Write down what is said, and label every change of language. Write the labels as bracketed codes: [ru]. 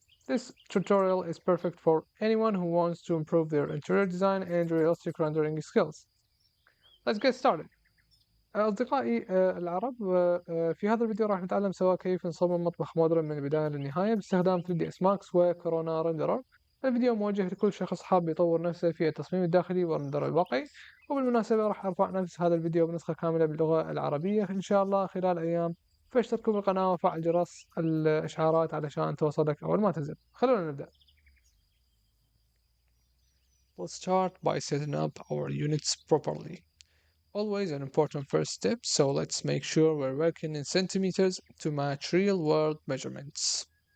[en] This tutorial is perfect for anyone who wants to improve their interior design and realistic rendering skills. Let's get started. [ar] أصدقائي العرب في هذا الفيديو راح نتعلم سوا كيف نصمم مطبخ مودرن من البداية للنهاية باستخدام 3ds Max وكورونا رندرر. الفيديو موجه لكل شخص حاب يطور نفسه في التصميم الداخلي والرندر الواقعي. وبالمناسبة راح أرفع نفس هذا الفيديو بنسخة كاملة باللغة العربية إن شاء الله خلال أيام، فاشتركوا بالقناة وفعل جرس الإشعارات علشان توصلك أول ما تنزل. خلونا نبدأ. [en] Let's start by setting up our units properly. Always an important first step, so let's make sure we're working in centimeters to match real-world measurements.